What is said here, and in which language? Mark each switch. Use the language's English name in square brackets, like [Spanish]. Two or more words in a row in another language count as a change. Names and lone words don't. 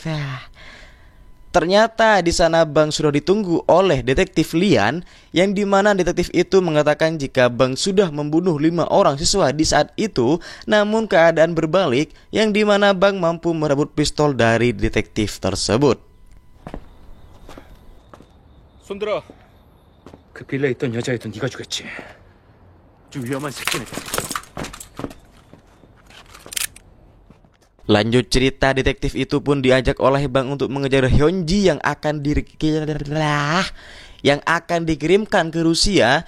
[Indonesian] Ternyata di sana Bang sudah ditunggu oleh detektif Lian, yang dimana detektif itu mengatakan jika Bang sudah membunuh 5 orang siswa di saat itu. Namun keadaan berbalik, yang dimana Bang mampu merebut pistol dari detektif tersebut. [Korean] 손들어. 그 빌라에 있던 여자애도 네가 죽였지. 좀 위험한 새끼네. [Indonesian] Lanjut cerita, detektif itu pun diajak oleh Bang untuk mengejar Hyunji yang akan dikirimkan ke Rusia.